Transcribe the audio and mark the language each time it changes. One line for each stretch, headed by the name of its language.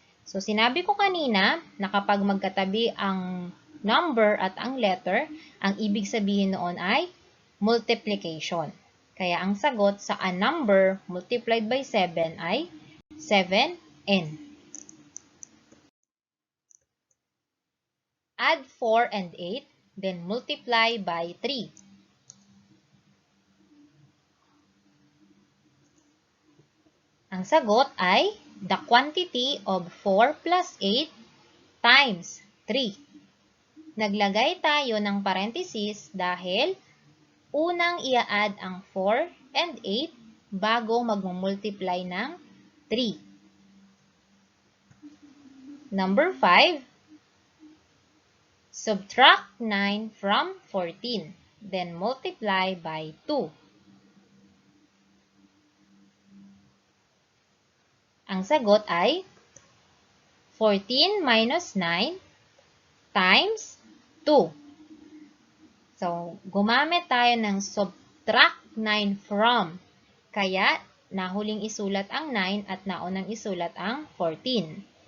Filipino: So, sinabi ko kanina na kapag magkatabi ang number at ang letter, ang ibig sabihin noon ay multiplication. Kaya ang sagot sa
English: a number multiplied by 7
Filipino: ay 7n.
English: Add 4 and 8, then multiply by 3.
Filipino: Ang sagot ay
English: the quantity of 4 plus 8 times 3.
Filipino: Naglagay tayo ng parenthesis dahil unang ia-add ang 4 and 8 bago magmumultiply ng 3.
English: Number 5, subtract 9 from 14, then multiply by 2.
Filipino: Ang sagot ay 14 minus 9 times 2. So, gumamit tayo ng
English: subtract 9 from.
Filipino: Kaya, nahuling isulat ang 9 at naunang isulat ang 14.